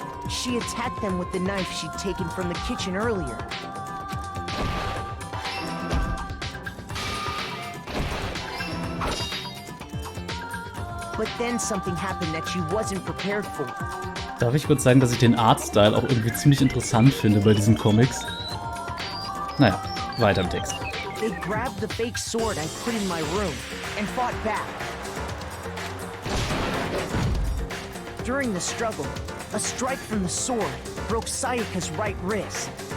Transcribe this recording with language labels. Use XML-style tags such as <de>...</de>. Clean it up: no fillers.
<en>She attacked them with the knife she'd taken from the kitchen earlier. But then something happened that she wasn't prepared for.</en> <de>Darf ich kurz sagen, dass ich den Artstyle auch irgendwie ziemlich interessant finde bei diesen Comics? Naja, weiter im Text.</de> <en>They grabbed the fake sword I put in my room and fought back. During the struggle, a strike from the sword broke Sayaka's right wrist.</en>